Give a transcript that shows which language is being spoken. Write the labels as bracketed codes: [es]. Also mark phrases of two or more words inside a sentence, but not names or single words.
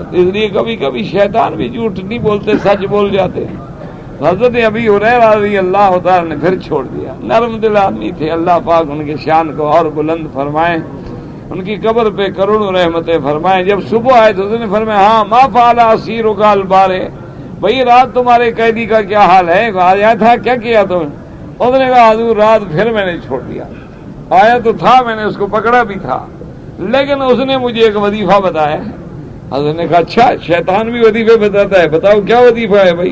[ur] اس لیے کبھی کبھی شیطان بھی جھوٹ نہیں بولتے، سچ بول جاتے۔ حضرت ابی ہریرہ رضی اللہ تعالیٰ نے پھر چھوڑ دیا، نرم دل آدمی تھے، اللہ پاک ان کے شان کو اور بلند فرمائے، ان کی قبر پہ کروڑوں رحمتیں فرمائیں۔ جب صبح آئے تو اس نے فرمایا ہاں [ar] ما فعل اسیرک البارے، [ur] بھئی رات تمہارے قیدی کا کیا حال ہے، آیا تھا کیا کیا تم؟ اس نے کہا حضور رات پھر میں نے چھوڑ دیا، آیا تو تھا، میں نے اس کو پکڑا بھی تھا، لیکن اس نے مجھے ایک وظیفہ بتایا۔ حضرت نے کہا اچھا شیطان بھی وظیفے بتاتا ہے، بتاؤ کیا وظیفہ ہے بھائی؟